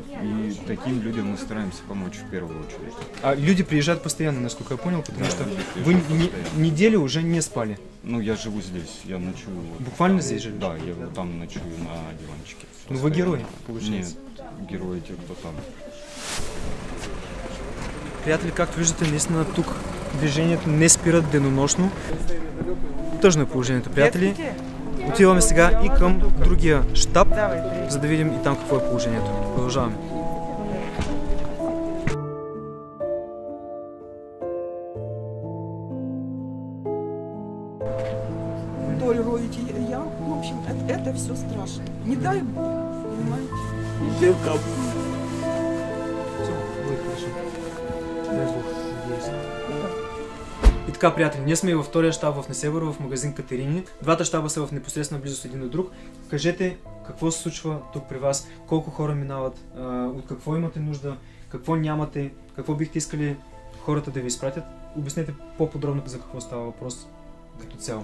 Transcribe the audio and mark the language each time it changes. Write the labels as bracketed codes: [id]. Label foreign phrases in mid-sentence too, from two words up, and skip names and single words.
[ru] И таким людям мы стараемся помочь в первую очередь. А люди приезжают постоянно, насколько я понял, потому что вы неделю уже не спали. Ну, я живу здесь, я ночую. Буквально здесь живете? Да, я там ночую на диванчике. Ну, вы герои, получается. Нет, герои те, кто там. [bg] Приятели, както виждате, наистина тук движението не спират денонощно. Тъжно е положението, приятели. Отиваме сега и към другия щаб, за да видим и там какво е положението. Продължаваме. [ru] Вдоль роете ям, в общем, это все страшно. Не дай Бог, понимаете? [bg] И така, приятели, ние сме и във втория щаб в Несебър, в магазин Катерини. Двата щаба са в непосредствена близост един до друг. Кажете какво се случва тук при вас, колко хора минават, от какво имате нужда, какво нямате, какво бихте искали хората да ви изпратят. Обяснете по-подробно за какво става въпрос като цяло.